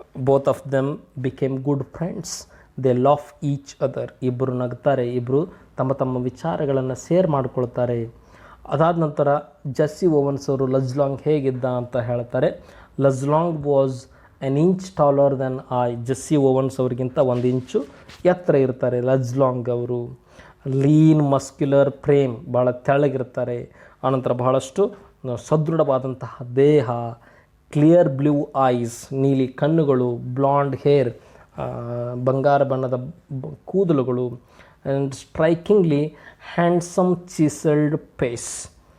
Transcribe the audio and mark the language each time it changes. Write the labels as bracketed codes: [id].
[en] Both of them became good friends. They laugh each other. [kn] ಇಬ್ಬರು ನಗ್ತಾರೆ, ಇಬ್ಬರು ತಮ್ಮ ತಮ್ಮ ವಿಚಾರಗಳನ್ನು ಶೇರ್ ಮಾಡ್ಕೊಳ್ತಾರೆ. ಅದಾದ ನಂತರ ಜೆಸ್ಸಿ ಓವನ್ಸ್ ಅವರು ಲಜ್ಲಾಂಗ್ ಹೇಗಿದ್ದ ಅಂತ ಹೇಳ್ತಾರೆ. [en] Luz Long was an inch taller than I. [kn] Jessie ovens ಅವ್ರಿಗಿಂತ 1 ಇಂಚು ಎತ್ತರ ಇರ್ತಾರೆ ಲಜ್ಲಾಂಗ್ ಅವರು. [en] lean muscular frame, [kn] ಭಾಳ ತೆಳ್ಳಗಿರ್ತಾರೆ. ಆನಂತರ ಬಹಳಷ್ಟು ಸದೃಢವಾದಂತಹ ದೇಹ, [en] clear blue eyes, [kn] ನೀಲಿ ಕಣ್ಣುಗಳು, [en] blonde hair, [kn] ಬಂಗಾರ ಬಣ್ಣದ ಕೂದಲುಗಳು, [en] And strikingly handsome chiselled face.